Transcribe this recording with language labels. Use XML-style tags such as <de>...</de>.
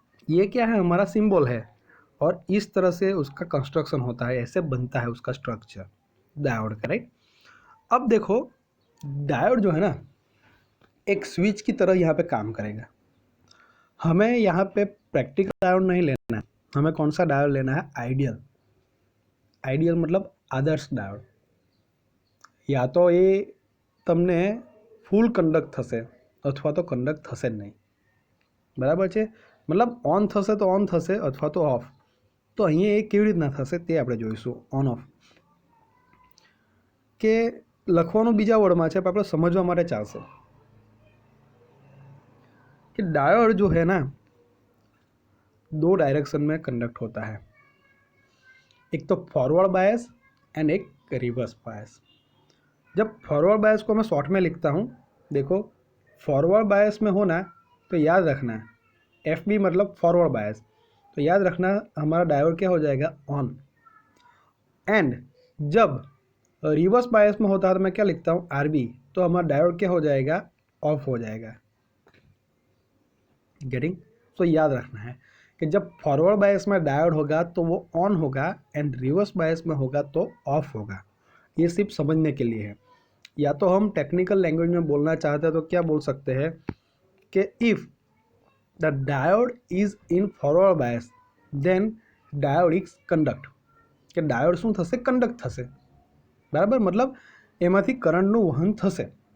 <hi>ये क्या है, हमारा सिंबल है। और इस तरह से उसका कंस्ट्रक्शन होता है, ऐसे बनता है उसका स्ट्रक्चर डायोड का, राइट। अब देखो डायोड जो है ना एक स्विच की तरह यहाँ पे काम करेगा। हमें यहाँ पे प्रैक्टिकल डायोड नहीं लेना है, हमें कौन सा डायोड लेना है, आइडियल। आइडियल मतलब आदर्श डायोड। या तो ये</hi> <gu>તમને ફૂલ કંડક્ટ થશે અથવા તો કંડક્ટ થશે જ નહીં, બરાબર છે। મતલબ ઓન થશે તો ઓન થશે અથવા તો ઓફ। તો અહીંયા એ કેવી રીતના થશે તે આપણે જોઈશું, ઓન ઓફ કે લખવાનું બીજા વર્ડમાં છે પણ આપણે સમજવા માટે ચાલશે</gu> <hi>कि डायोड जो है ना 2 डायरेक्शन में कंडक्ट होता है, एक तो फॉरवर्ड बायस एंड एक रिवर्स बायस। जब फॉरवर्ड बायस को मैं शॉर्ट में लिखता हूँ, देखो फॉरवर्ड बायस में होना तो याद रखना FB मतलब फॉरवर्ड बायस, तो याद रखना हमारा डायोड क्या हो जाएगा, ऑन। एंड जब रिवर्स बायस में होता है तो मैं क्या लिखता हूँ, RB, तो हमारा डायोड क्या हो जाएगा, ऑफ हो जाएगा। गेटिंग? तो याद रखना है कि जब फॉरवर्ड बायस में डायोड होगा तो वो ऑन होगा एंड रिवर्स बायस में होगा तो ऑफ होगा। ये सिर्फ समझने के लिए है। या तो हम टेक्निकल लैंग्वेज में बोलना चाहते हैं तो क्या बोल सकते हैं कि if the diode is in forward bias then diode is conduct,</hi> <gu>કે ડાયોડ શું થશે, કંડક્ટ થશે, બરાબર। मतलब એમાંથી કરંટનું વહન થશે।</gu>